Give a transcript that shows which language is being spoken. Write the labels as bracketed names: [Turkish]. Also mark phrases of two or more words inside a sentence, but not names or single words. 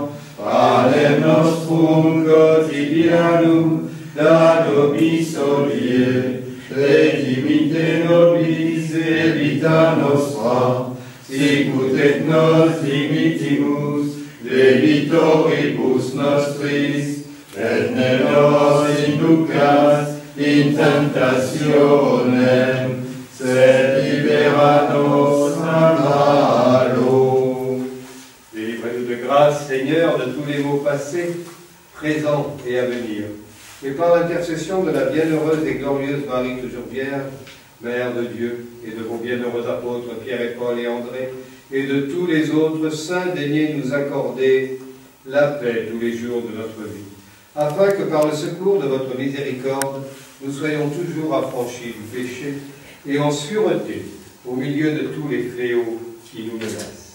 [Latin] Panem nostrum quotidianum da nobis hodie, et dimitte nobis debita nostra, sicut et nos dimittimus debitoribus nostris, et ne nos inducas in tentationem, sed libera nos a malo. [French] Délivrez-nous de grâce, Seigneur, de tous les maux passés, présents et à venir, et par l'intercession de la bienheureuse et glorieuse Marie toujours Vierge, Mère de Dieu, et de vos bienheureux apôtres Pierre et Paul et André, et de tous les autres saints, daignez nous accorder la paix tous les jours de notre vie, afin que par le secours de votre miséricorde, nous soyons toujours affranchis du péché et en sûreté au milieu de tous les fléaux qui nous menacent.